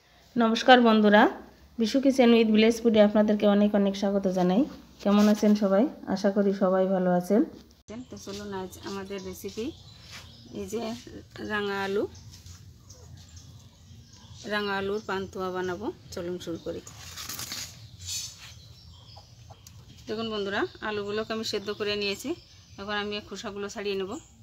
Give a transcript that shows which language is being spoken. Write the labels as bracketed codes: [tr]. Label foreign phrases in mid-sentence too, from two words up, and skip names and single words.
[bn] নমস্কার বন্ধুরা বিশু কিচেন উইথ ভিলেজ ফুডে আপনাদেরকে অনেক অনেক স্বাগত জানাই। কেমন আছেন সবাই? আশা করি সবাই ভালো আছেন। তো চলুন আজ আমাদের রেসিপি এই যে রাঙা আলুর পান্তুয়া বানাবো। চলুন শুরু করি। দেখুন বন্ধুরা, আলুগুলোকে আমি সেদ্ধ করে নিয়েছি। এখন আমি খোসাগুলো ছাড়িয়ে নেব।